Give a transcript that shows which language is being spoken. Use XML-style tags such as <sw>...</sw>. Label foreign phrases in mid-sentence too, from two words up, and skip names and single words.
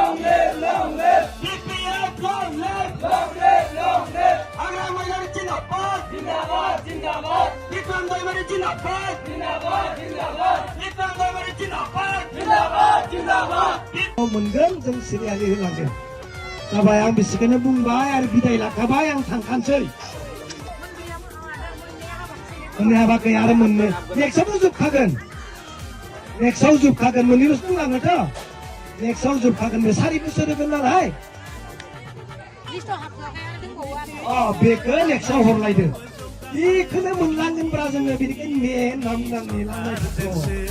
<en>BPF long live Anamala Jinabad Bikram Daivari Jinabad Bikram Daivari Jinabad</en> <brx>मोनगोन जों सिरियालि होलांगोन जाबाय आं बिसिखौनो बुंबाय आरो बिदाय लाखाबाय आं थांखानोसै मोननै हाबाखै आरो मोननै नेक्स्टआव जोबखागोन मोननैल'सो बुंलाङोथ' नेक्स्टआव जोबखागोन बे 4 बोसोर होगोन नालाय बेखौ नेक्स्टआव हरलायदो बेखौनो मोनलांगोनब्रा जोङो बेनिखायनो नेलांनाय</brx>